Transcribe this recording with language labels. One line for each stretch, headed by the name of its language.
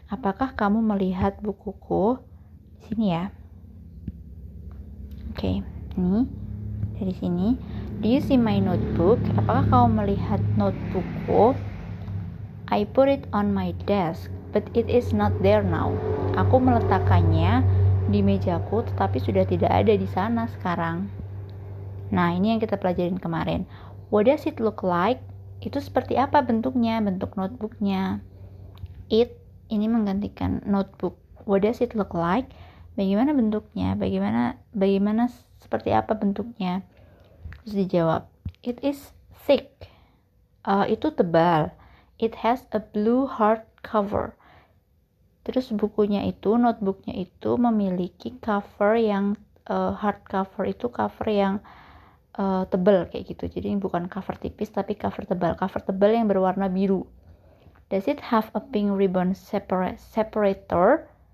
Indonesian: Apakah kamu melihat bukuku? Di sini ya. Oke, ini dari sini.
English: Do you see my notebook?
Indonesian: Apakah kamu melihat notebookku?
English: I put it on my desk, but it is not there now.
Indonesian: Aku meletakkannya di mejaku, tetapi sudah tidak ada di sana sekarang. Nah, ini yang kita pelajarin kemarin.
English: What does it look like?
Indonesian: Itu seperti apa bentuknya, bentuk notebooknya.
English: It
Indonesian: ini menggantikan notebook. What does it look like? Bagaimana bentuknya? Bagaimana seperti apa bentuknya? Terus dijawab,
English: it is thick.
Indonesian: Itu tebal.
English: It has a blue hardcover.
Indonesian: Terus bukunya itu, notebooknya itu memiliki cover yang hardcover itu cover yang tebal kayak gitu. Jadi bukan cover tipis tapi cover tebal yang berwarna biru.
English: Does it have a pink ribbon separator?